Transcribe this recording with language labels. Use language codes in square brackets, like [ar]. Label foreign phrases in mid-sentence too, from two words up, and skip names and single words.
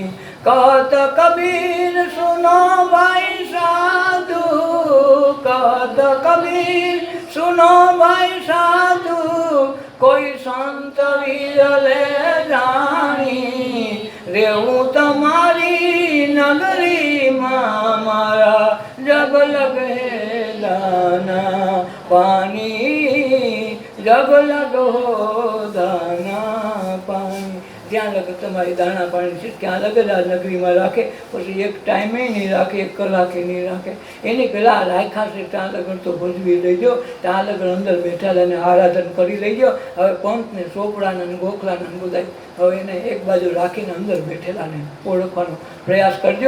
[hi] कहत कबीर सुनो भाई साधु, कहत कबीर सुनो भाई साधु, कोई संत विरले जानी. रेहू तुम्हारी नगरी मारा, जब लग है दाना पानी, जब लग हो दाना पानी. [gu] જ્યાં લગે તમારી દાણા પાણી છે ત્યાં લગે આ નગરીમાં રાખે. પછી એક ટાઈમે નહીં રાખે, એક કલાકે નહીં રાખે. એની પહેલાં રાખ્યા છે ત્યાં લગન તો ભજવી લેજો. ત્યાં લગન અંદર બેઠેલાને આરાધન કરી લેજો. હવે પંથને ચોપડાને ગોખલાને બધા હવે એને એક બાજુ રાખીને અંદર બેઠેલાને ઓળખવાનો પ્રયાસ કરજો.